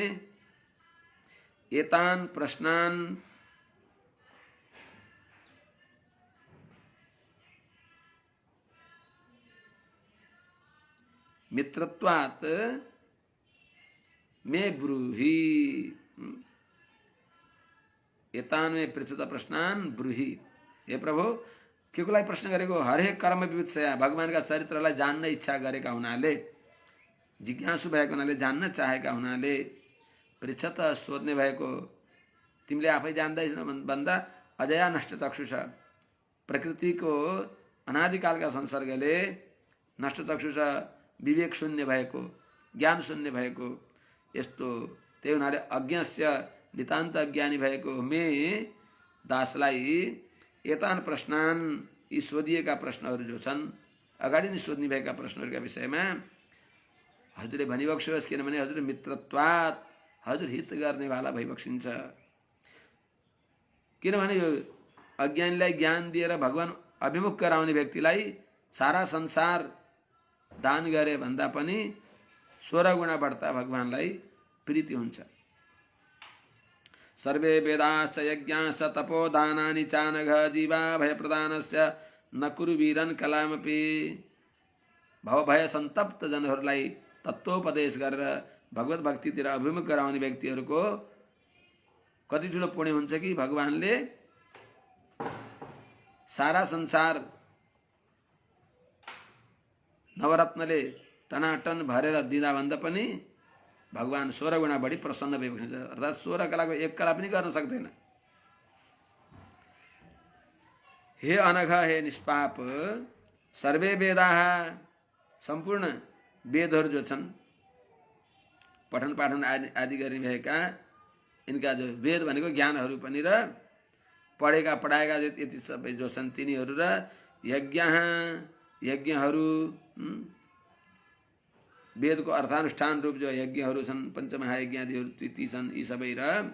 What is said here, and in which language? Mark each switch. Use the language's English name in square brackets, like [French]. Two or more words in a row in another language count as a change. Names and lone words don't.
[Sanskrit] एतान् प्रश्नान् मित्रत्वात् मे ब्रूहि। एतान् मे पृच्छत प्रश्नान् ब्रूहि। [Nepali] हे प्रभु के को लागि प्रश्न गरेको? [Sanskrit] हरेक कर्म विवित्सया, [Nepali] भगवानका चरित्रलाई जान्न इच्छा गरेका हुनाले, जिज्ञासु भएको हुनाले, जान्न चाहेका हुनाले पृच्छत सोध्ने भएको। तिमीले आफै जान्दैछौ भन्दा [Sanskrit] अजया नष्ट चक्षुष, [Nepali] प्रकृतिको अनादिकालका संसर्गले नष्ट चक्षुष विवेक शून्य भएको, ज्ञान शून्य भएको, यस्तो त्यही हुनाले अज्ञस्य नितान्त अज्ञानी भएको मे दासलाई [Sanskrit] एतान प्रश्नान्, [Nepali] यी सोधिएका प्रश्नहरू जो छन्, अगाडि नै सोध्ने भएका प्रश्नहरूका विषयमा हजुरले भनिबक्स्योस्। किनभने हजुर मित्रत्वात्, हजुर हित गर्नेवाला भइबक्सिन्छ। किनभने यो अज्ञानीलाई ज्ञान दिएर भगवान अभिमुख गराउने व्यक्तिलाई सारा संसार दान गरे भन्दा पनि 16 गुणा बढ्ता भगवानलाई प्रीति हुन्छ। [Sanskrit] सर्वे वेदाश्च यज्ञाश्च तपोदानानि चानघ जीवा भय प्रदानस्य न कुरु वीरन कलामपि। [Nepali] भवभय सन्तप्त जनहरूलाई तत्त्वोपदेश गरेर भगवत भक्तितिर अभिमुख गराउने व्यक्तिहरूको कति ठुलो पुण्य हुन्छ कि भगवानले सारा संसार नवरत्नले टनाटन भरेर दिँदा भन्दा पनि भगवान 16 गुणा बढी प्रसन्न भइबक्सिन्छ। अर्थात् 16 कलाको 1 कला पनि गर्न सक्दैन। [Sanskrit] हे अनघ हे निष्पाप, सर्वे वेदाः, [Nepali] सम्पूर्ण वेदहरू जो छन्, पठन पाठन आदि गर्ने भएका इनका जो वेद भनेको ज्ञानहरू पनि र पढेका पढाएका यति सबै जो छन् तिनीहरू र यज्ञहरू, वेदको अर्थानुष्ठान रूप जो यज्ञहरू छन्, पञ्चमहायज्ञादिहरू ती छन्, यी सबै र